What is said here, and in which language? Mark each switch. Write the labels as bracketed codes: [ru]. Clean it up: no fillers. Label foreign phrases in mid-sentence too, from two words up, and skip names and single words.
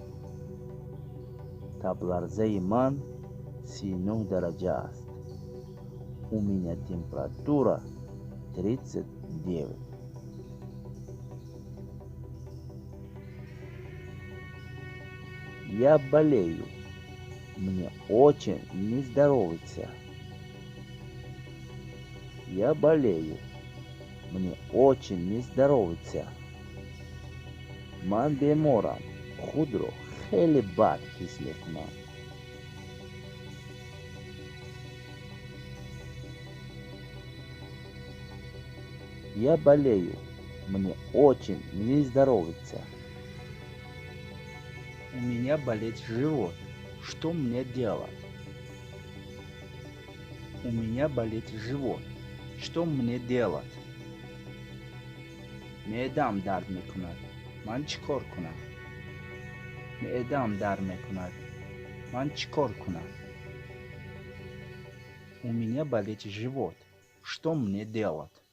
[tg] تب لرزه من 39 درجه است. [ru] У меня температура 39. Я болею. Мне очень не здоровится. Я болею. Мне очень не здоровится. [tg] من بیمارم. خود رو خیلی بد حس میکنم. [ru] Я болею. Мне очень не здоровится. У меня болит живот. Что мне делать? У меня болит живот. Что мне делать? [tg] معده‌ام درد میکند. من چیکار کنم؟ معده‌ام درد میکند. من چیکار کنم؟ [ru] У меня болит живот. Что мне делать?